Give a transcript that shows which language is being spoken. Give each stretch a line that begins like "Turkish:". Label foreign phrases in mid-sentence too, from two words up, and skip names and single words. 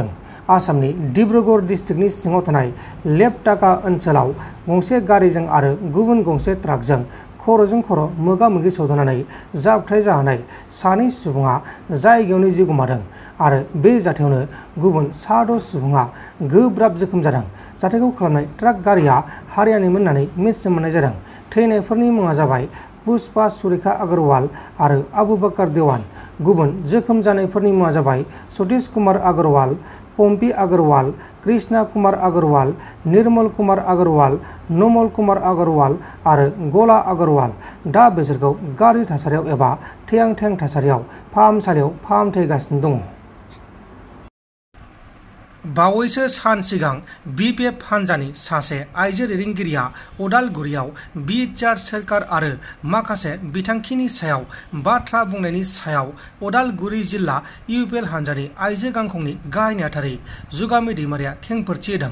Bodo: आसामनि डिब्रुगड़ डिस्ट्रिक्टनि सिङाव थानाय लेपटाका ओनसोलाव गंसे गारिजों आरो गुबुन गंसे ट्राकजों खर'जों खर' मोगा-मोगि सौदावनानै जाब्रबथाय जानानै सानै सुबुङा जायगायावनो जिउ गोमादों आरो बे जाथायावनो गुबुन 6 सुबुङा गोब्राब जोखोम जादों। जाथायखौ खालामनाय ट्राक गारिया हारियानिमोन होननानै मिथिनो मोननाय जादों। थैनायफोरनि मुङा जाबाय पुष्पा सुरेखा अग्रवाल आरो आबु बकर देवान। गुबुन जोखोम जानायफोरनि मुङा जाबाय सतीश कुमार अग्रवाल, पम्पी अग्रवाल, कृष्णा कुमार अग्रवाल, निर्मल कुमार अग्रवाल, नमल कुमार अग्रवाल आरो गला अग्रवाल। दा बिसोरखौ गाज्रि थासारियाव एबा थैहां थासारियाव फाहामसालियाव फाहामथायगासिनो दङ। बावैसो सान सिगां BPF हान्जानि सासे आइजो दैदेनगिरिया उदालगुरियाव बिटिआर सोरखार आरो माखासे बिथांखिनि सायाव बाथ्रा बुंनायनि सायाव उदालगुरि जिल्ला UPL हान्जानि आइजो गांखंनि गाहाय नेहाथारि जुगामि दैमारिया खेंफोरथि होदों।